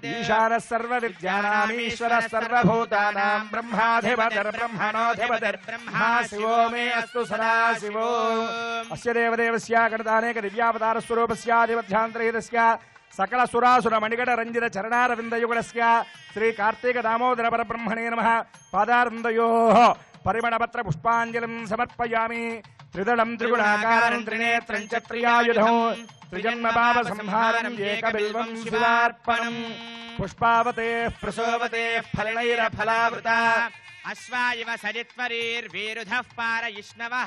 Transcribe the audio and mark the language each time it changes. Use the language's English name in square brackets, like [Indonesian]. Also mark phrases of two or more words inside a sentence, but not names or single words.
[Sanskrit] ईशानः सर्वविद्यानाम् ईश्वरः सर्वभूतानां ब्रह्माधिपतिर्ब्रह्मणोऽधिपतिर्ब्रह्मा शिवो मे अस्तु सदा शिवो. अस्य देवदेवस्य गणतानेक दिव्यावतारस्वरूपस्याधिपध्यान्तरहितस्य सकलसुरासुरमणिगणरञ्जितचरणारविन्दयुगलस्य श्रीकार्तिकदामोदरपरब्रह्मणे नमः. पादारविन्दयोः పరిమళపత్ర పుష్పాంజలిం సమర్పయామి. త్రిదళం త్రిగుణాకారం త్రినేత్రం చ త్రియాయుధం త్రిజన్మ పాప సంహారం ఏకబిల్వం శివార్పణం. పుష్పావతే ప్రసోవతే ఫలైరఫలావృత అశ్వాయివ సరిత్వరీర్వీరుధః పారయిష్ణవః.